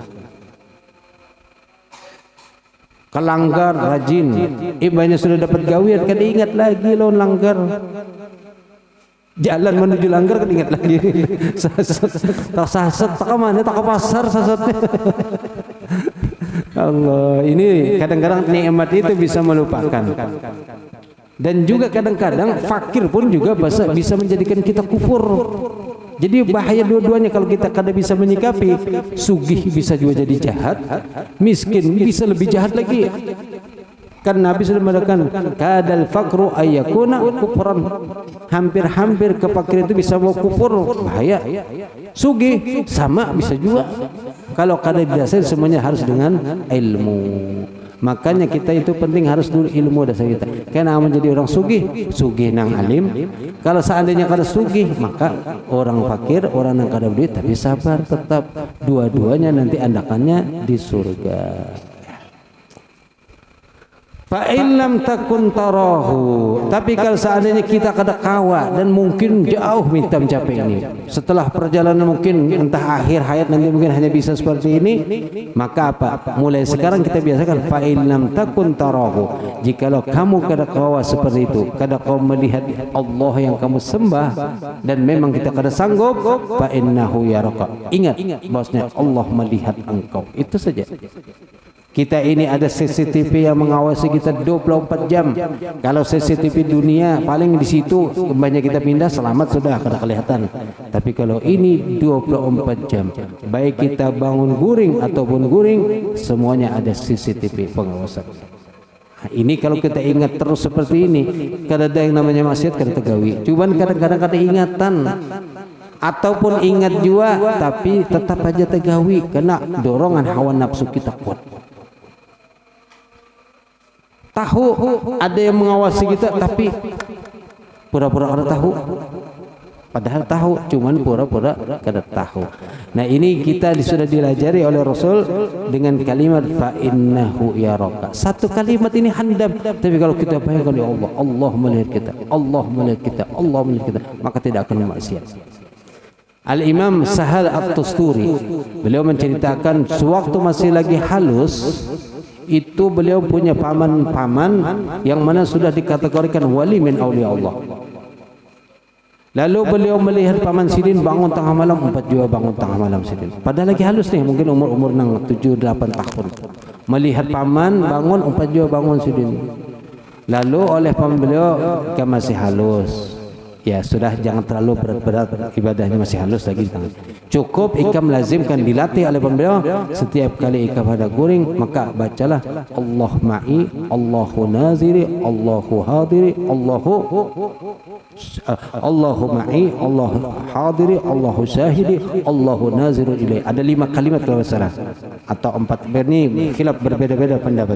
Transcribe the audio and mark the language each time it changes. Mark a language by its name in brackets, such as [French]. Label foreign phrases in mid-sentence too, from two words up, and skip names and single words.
[Banjar] Kelanggar rajin, imbahnya sudah dapat gawian, kada ingat lagi lawan langgar. Jalan menuju langgar kada ingat lagi. Tak sasat, tak mana, tak ke pasar sasatnya. [Indonesian] Allah, ini kadang-kadang nikmat itu bisa melupakan. Dan juga kadang-kadang fakir pun juga bisa menjadikan kita kufur. Jadi bahaya dua-duanya kalau kita kada bisa menyikapi. Sugih bisa juga jadi jahat, miskin bisa lebih jahat lagi. Kan Nabi sudah mengatakan [Arabic] كاد الفقر أن يكون كفرا. [Indonesian] Hampir-hampir kefakiran itu bisa bawa kufur, bahaya. Sugih sama bisa juga. Kalau kada didasari semuanya harus dengan ilmu. Makanya kita itu penting harus dulu ilmu dasar kita. Karena menjadi orang sugih nang alim. Kalau seandainya kada sugih, maka orang fakir, orang yang kada duit tapi sabar tetap. Dua-duanya nanti andakannya di surga. [Arabic] فإن لم تكن تراه, [Indonesian] tapi kalau seandainya kita kada kawa dan mungkin jauh minta mencapai ini, setelah perjalanan mungkin entah akhir hayat nanti mungkin hanya bisa seperti ini, maka apa? Mulai sekarang kita biasakan [Arabic] فإن لم تكن تراه. [Indonesian] Jikalau kamu kada kawa seperti itu, kada kau melihat Allah yang kamu sembah dan memang kita kada sanggup, [Arabic] فإنه يراك. [Indonesian] Ingat bahwasanya Allah melihat engkau. Itu saja. Kita ini ada CCTV yang mengawasi kita 24 jam. Kalau CCTV dunia paling di situ banyak kita pindah selamat sudah kada kelihatan. Tapi kalau ini 24 jam, baik kita bangun guring ataupun guring, semuanya ada CCTV pengawasan. Nah, ini kalau kita ingat terus seperti ini, kada ada yang namanya maksiat kada tegawi. Cuman kadang-kadang kada ingatan. Ataupun ingat juga tapi tetap aja tegawi karena dorongan hawa nafsu kita kuat. Tahu ada yang mengawasi kita tapi pura-pura kada tahu, padahal tahu cuman pura-pura kada tahu. Nah ini kita sudah dilajari oleh Rasul dengan kalimat [Arabic] فإنه يراك. [Indonesian] Satu kalimat ini handam, tapi kalau kita bayangkan [Arabic] يا الله, [Indonesian] Allah melihat kita, Allah melihat kita, Allah melihat kita, maka tidak akan maksiat. Al-Imam Sahal At-Tusturi beliau menceritakan sewaktu masih lagi halus, itu beliau punya paman-paman yang mana sudah dikategorikan [Arabic] ولي من أولياء الله. [Indonesian] Lalu beliau melihat paman Sidin bangun tengah malam, empat juga bangun tengah malam Sidin. Padahal lagi halus nih, mungkin umur 7-8 tahun. Melihat paman bangun, empat juga bangun Sidin. Lalu oleh paman beliau, kan masih halus. Ya sudah, jangan terlalu berat-berat, ibadahnya masih halus lagi. Cukup ikam lazimkan, dilatih oleh paman beliau. Setiap kali ikam ada guring, maka bacalah [Arabic] الله معي الله ناظري الله حاضري الله معي الله حاضري الله شاهدي الله ناظر إلي. [Indonesian] Ada 5 kalimat kalau salah, atau 4. Ini khilaf, berbeda-beda pendapat.